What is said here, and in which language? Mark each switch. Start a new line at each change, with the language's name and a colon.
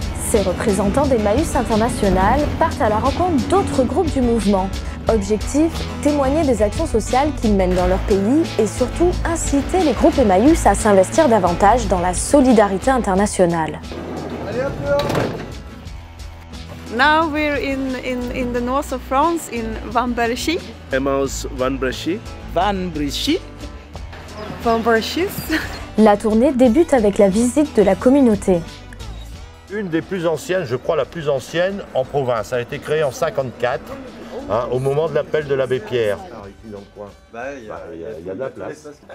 French: Ces représentants d'Emmaüs International partent à la rencontre d'autres groupes du mouvement. Objectif, témoigner des actions sociales qu'ils mènent dans leur pays et surtout inciter les groupes Emmaüs à s'investir davantage dans la solidarité internationale.
English: Now we're in the north of France, in Van Brechy.
French: Emmaüs Van Brechy. Van Brechy. Van Brechy. La tournée débute avec la visite de la communauté. Une des plus anciennes, je crois la plus ancienne en province. Elle a été créée en 1954, au moment de l'appel de l'abbé Pierre. Il y a de la place.